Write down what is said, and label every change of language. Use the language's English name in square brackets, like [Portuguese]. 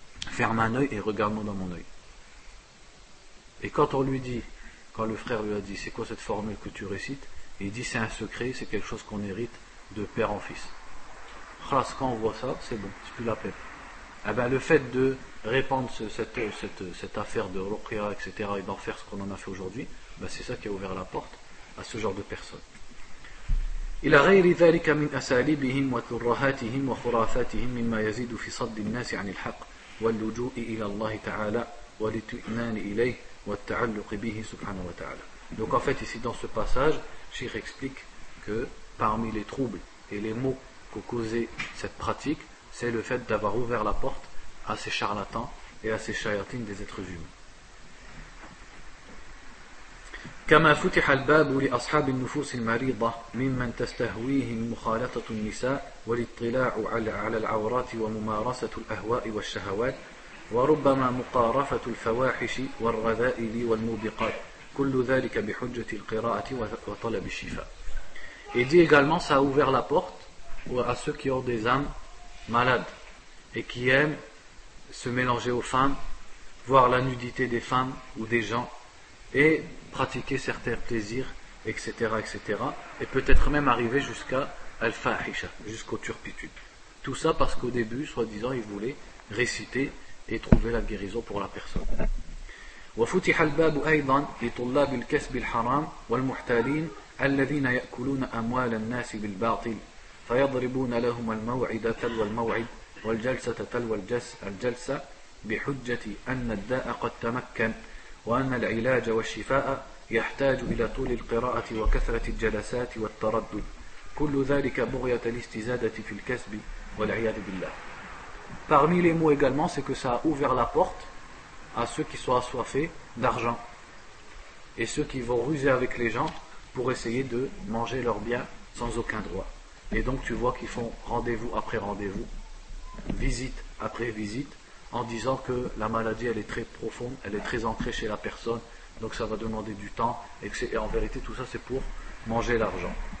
[French] Ferme un œil et regarde-moi dans mon œil. Et quand on lui dit, quand le frère lui a dit, c'est quoi cette formule que tu récites? Il dit, c'est un secret, c'est quelque chose qu'on hérite de père en fils. Khlas, quand on voit ça, c'est bon, c'est plus la peine. Eh ben, le fait de répandre cette affaire de ruqya, etc., et d'en faire ce qu'on en a fait aujourd'hui, ben, c'est ça qui a ouvert la porte à ce genre de personnes. [Arabic] إلى غير ذلك من أساليبهم وترهاتهم وخرافاتهم مما يزيد في صد الناس عن الحق واللجوء إلى الله تعالى والاطمئنان إليه والتعلق به سبحانه وتعالى. [French] Donc en fait ici dans ce passage, Cheikh explique que parmi les troubles et les maux que causait cette pratique, c'est le fait d'avoir ouvert la porte à ces charlatans et à ces shayatines des êtres humains. [Arabic] كما فتح الباب لأصحاب النفوس المريضة ممن تستهويهم مخالطة النساء والاطلاع على العورات وممارسة الأهواء والشهوات وربما مقارفة الفواحش والرذائل والموبقات كل ذلك بحجة القراءة وطلب الشفاء. [French] Et dit également, ça a ouvert la porte à ceux qui ont des âmes malades et qui aiment se mélanger aux femmes, voir la nudité des femmes ou des gens et pratiquer certains plaisirs, etc., etc., et peut-être même arriver jusqu'à al-fahisha, jusqu'aux turpitudes. Tout ça parce qu'au début, soi-disant, ils voulaient réciter et trouver la guérison pour la personne. [Arabic] وفتح الباب أيضا لطلاب الكسب الحرام والمحتالين الذين يأكلون أموال الناس بالباطل فيضربون لهم الموعد تلو الموعد والجلسة تلو الجلسة بحجة أن الداء قد تمكن وأن العلاج والشفاء يحتاج إلى طول القراءة وكثرة الجلسات والتردد كل ذلك بغية الاستزادة في الكسب والعياذ بالله. [French] Parmi les mots également, c'est que ça a ouvert la porte à ceux qui sont assoiffés d'argent et ceux qui vont ruser avec les gens pour essayer de manger leurs biens sans aucun droit. Et donc tu vois qu'ils font rendez-vous après rendez-vous, visite après visite, en disant que la maladie elle est très profonde, elle est très ancrée chez la personne, donc ça va demander du temps, et en vérité tout ça c'est pour manger l'argent.